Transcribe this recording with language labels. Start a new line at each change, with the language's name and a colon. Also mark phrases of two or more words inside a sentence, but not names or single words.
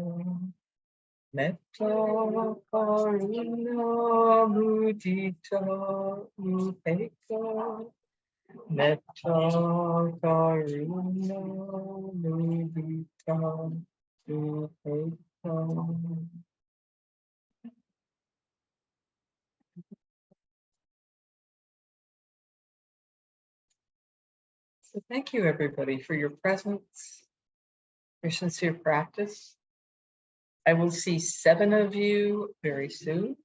Pali: Metta, karuna, mudita, upeka. Metta, karuna, mudita, upeka.
English: So thank you, everybody, for your presence, your sincere practice. I will see 7 of you very soon.